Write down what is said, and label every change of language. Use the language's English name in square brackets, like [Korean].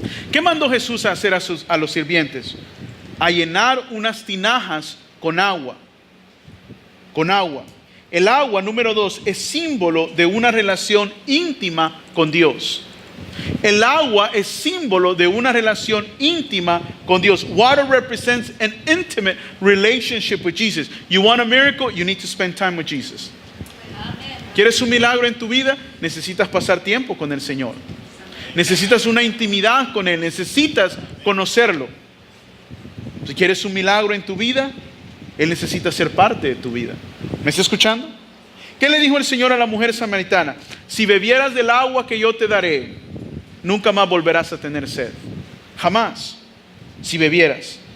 [Spanish] ¿Qué mandó Jesús a hacer a los sirvientes? A llenar unas tinajas con agua. Con agua. El agua, número 2, es símbolo de una relación íntima con Dios. El agua es símbolo de una relación íntima con Dios. [English] Water represents an intimate relationship with Jesus. You want a miracle? You need to spend time with Jesus. [Spanish] ¿Quieres un milagro en tu vida? Necesitas pasar tiempo con el Señor. Necesitas una intimidad con Él, necesitas conocerlo. Si quieres un milagro en tu vida, Él necesita ser parte de tu vida. ¿Me está escuchando? ¿Qué le dijo el Señor a la mujer samaritana? Si bebieras del agua que yo te daré, nunca más volverás a tener sed. Jamás. Si bebieras.